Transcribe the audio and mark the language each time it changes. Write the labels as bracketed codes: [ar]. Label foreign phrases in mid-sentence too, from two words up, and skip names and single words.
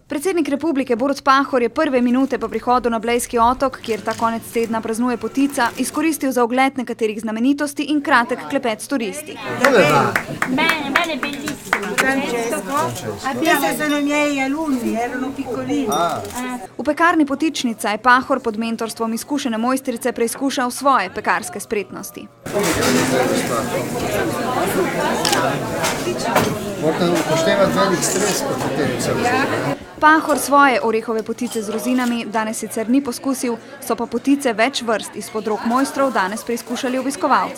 [sl] Predsednik republike Borut Pahor je prve minute po prihodu na Blejski otok, kjer ta konec tedna praznuje Potica, izkoristil za ogled nekaterih znamenitosti in kratek klepet s turisti. [it] Bene, bellissimo. Questi sono i miei alunni, erano piccolini. [sl] V pekarni Potičnica je Pahor pod mentorstvom izkušene mojstrice preizkušal svoje pekarske spretnosti. Morate upoštevati velik stres, po katerem se vzame. Pahor svoje orehove potice z rozinami danes sicer ni poskusil, so pa potice več vrst izpod rok mojstrov danes preizkušali obiskovalci.